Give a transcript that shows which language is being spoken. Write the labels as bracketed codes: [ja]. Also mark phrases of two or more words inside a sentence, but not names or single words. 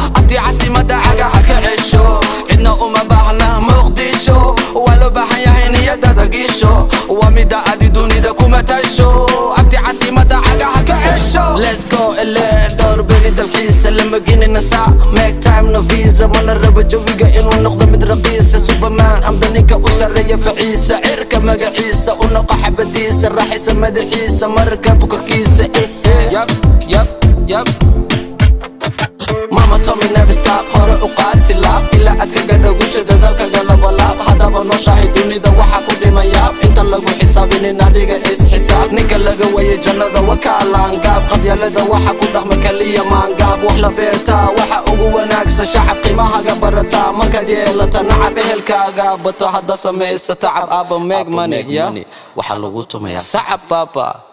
[so] Abti caasimadda cagaha ka cesho. Cidna uma baahna Muqdisho. Waa loo baahan yahay niyadaada gisho. Waa mida adi dunida kuma tasho. Abti caasimadda cagaha ka cesho. [en] Let's go, [so] ele, dhowr beri dalxiisa, lama ginin nasa. [en] Make time, no visa, [so] mana rabo jawiga inuu noqdo mid raqiisa. Superman, amda ninka u sarreeya faciisa. Cirka magaciisa, u noqo xabadiisa. Raaxaysa madaxiisa, marka bukorkiisa, eh, eh. [en] Yup, yup, yup. Mama told me never stop, [so] hore u qaad tilaab. Ilaa aad ka gadho guusha dadaalkaaga laba laab. Haddaba nooshahay dunida waxa ku dhimaya. Inta lagu xisaabinin adiga is xisaab. Ninka laga waayay jannada waa ka laangaab. Qabyaalada waxa ku dhaqma kaliya maangaab. Wax la beertaa waxa ugu wanaagsan, shacab qiimahaaga barataa. Markaad yeelata nacab ehelkaaga bato, hadda samaysa tacab. [en] Abba make money, yeah? [so] Waxa lagu tumayaa sacab, baba.